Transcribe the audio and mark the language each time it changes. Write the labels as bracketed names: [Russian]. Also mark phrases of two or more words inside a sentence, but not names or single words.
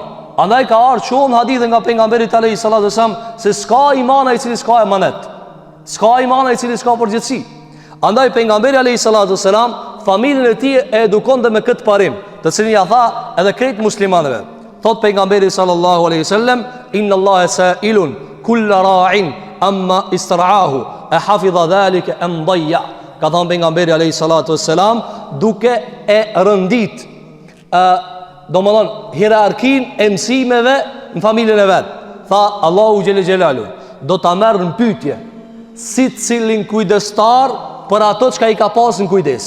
[Albanian] Andaj ka ardhur shumë hadithe nga pejgamberi [Arabic] عليه الصلاة والسلام [Albanian] se s'ka imana i cili s'ka emanet. S'ka imana i cili s'ka përgjithsi. Andaj pejgamberi [Arabic] عليه الصلاة والسلام [Albanian] familjen e tij e edukonte me këtë parim, të cilin ja tha edhe krejt muslimanëve. Thot pejgamberi [Arabic] صلى الله عليه وسلم إن الله سائل كل راع عما استرعاه أحفظ ذلك أم ضيع. [Albanian] Ka thënë pejgamberi [Arabic] عليه الصلاة والسلام [Albanian] duke e rëndit do më thonë hierarkin e mësimeve në familjen e vetë. Tha Allahu [Arabic] جل جلاله [Albanian] do ta merr në pyetje si cilin kujdestar për ato që ka i ka pas në kujdes.